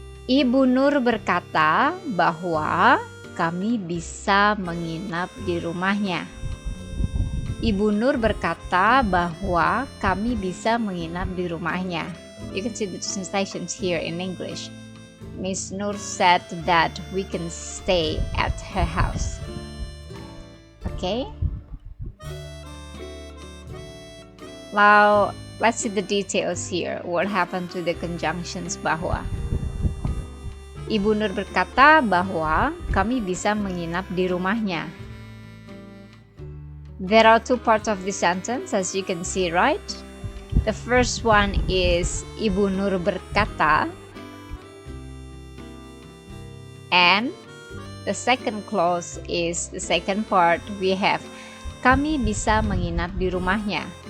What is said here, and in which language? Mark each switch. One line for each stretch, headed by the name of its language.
Indonesian: Ibu Nur berkata bahwa kami bisa menginap di rumahnya. Ibu Nur berkata bahwa kami bisa menginap di rumahnya.
English: You can see the translations here in English. Miss Nur said that we can stay at her house. Okay? Now, let's see the details here. What happened to the conjunctions bahwa?
Indonesian: Ibu Nur berkata bahwa kami bisa menginap di rumahnya.
English: There are two parts of the sentence, as you can see, right? The first one is Ibu Nur berkata, and the second clause is the second part.
Indonesian: We have kami bisa menginap di rumahnya.